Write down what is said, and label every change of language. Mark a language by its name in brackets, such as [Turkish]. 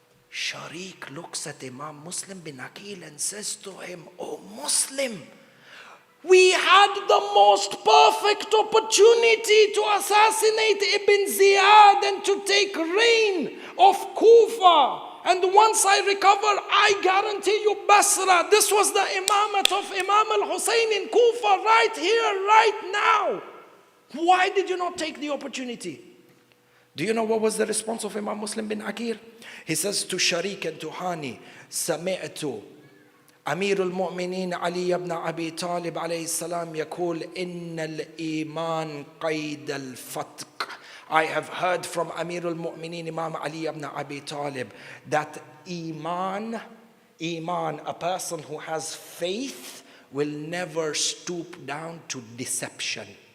[English] Sharik looks at Imam Muslim bin Aqeel and says to him, "Oh Muslim, we had the most perfect opportunity to assassinate Ibn Ziyad and to take reign of Kufa. And once I recover, I guarantee you Basra." This was the imamate of Imam al-Hussein in Kufa right here, right now. Why did you not take the opportunity? Do you know what was the response of Imam Muslim bin Aqeel? He says to Sharik and to Hani, [Arabic] "سمعت أمير المؤمنين علي بن أبي طالب عليه السلام يقول إن الإيمان قيد الفتق." [English] I have heard from Amir al-Mu'mineen Imam Ali ibn Abi Talib that Iman, a person who has faith, will never stoop down to deception.